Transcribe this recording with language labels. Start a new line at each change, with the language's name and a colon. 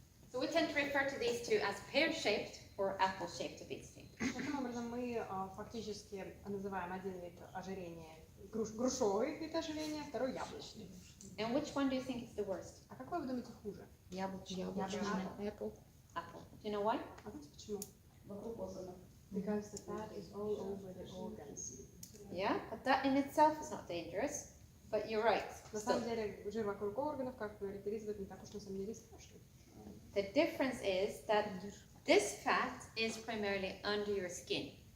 English: So we tend to refer to these two as pear-shaped or apple-shaped obesity.
Russian: Таким образом, мы фактически называем один вид ожирения грушевый вид ожирения, второй яблочный.
English: And which one do you think is the worst?
Russian: А какой вы думаете хуже? Яблочный.
English: Apple. Do you know why?
Russian: А знаете почему?
English: Because the fat is all over the organs. Yeah, but that in itself is not dangerous. But you're right.
Russian: На самом деле, жир вокруг органов, как говорит Элизабет, не так уж на самом деле страшно.
English: The difference is that this fat is primarily under your skin.